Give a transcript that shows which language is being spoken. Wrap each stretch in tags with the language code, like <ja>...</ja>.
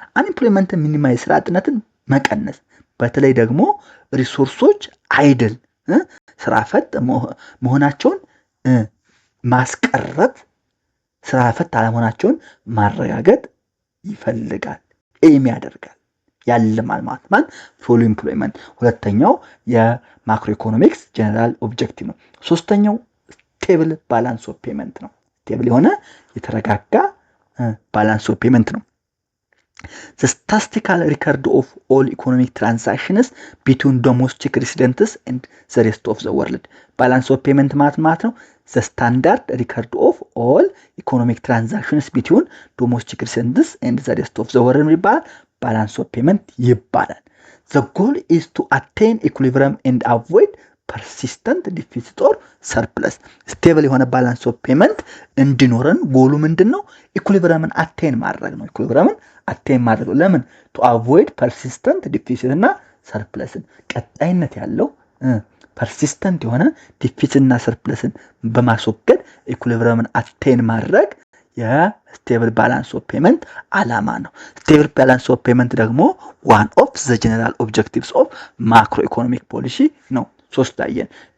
<am>አንኢምፕሎይመንትን ሚኒማይዝ ስራ አጥነትን መቀነስ፣ በተለይ ደግሞ ሪሶርሶች አይድል ስራ ፈት መሆናቸውን ማስቀረት፣ ስራ ፈት አለመሆናቸውን ማረጋገጥ ይፈልጋል፣ ኤም ያደርጋል፣ ያለማል ማለት ፉል ኢምፕሎይመንት ሁለተኛው የማክሮ ኢኮኖሚክስ ጀነራል ኦብጀክቲቭ ነው። ሶስተኛው ስቴብል ባላንስ ኦፍ ፔመንት ነው። ስቴብል የሆነ የተረጋጋ ባላንስ ኦፍ ፔመንት ነው።</am> <en>The statistical record of all economic transactions between domestic residents and the rest of the world. Balance of payment</en> <am>ማለት ነው</am> <en>the standard record of all economic transactions between domestic residents and the rest of the world ይባላል። balance of payment ይባላል። The goal is to attain equilibrium and avoid persistent deficit or surplus.</en> <am>Stable የሆነ balance of payment እንዲኖረን ጎሉ ምንድነው? ኢኩሊብሪየምን አቴን ማድረግ ነው። ኢኩሊብሪየምን አቴን ማድረግ ነው። ለምን?</am> <en>to avoid persistent deficit</en> <am>እና surplusን ቀጣይነት ያለው persistent የሆነ deficit እና surplusን በማስወገድ ኢኩሊብሪየምን አቴን ማድረግ የስቴብል ባላንስ ኦፍ ፔመንት ዓላማ ነው። ስቴብል ባላንስ ኦፍ ፔመንት ደግሞ</am> <en>one of the general objectives of macro economic policy</en> <am>ነው። ሶስት አየን።</am>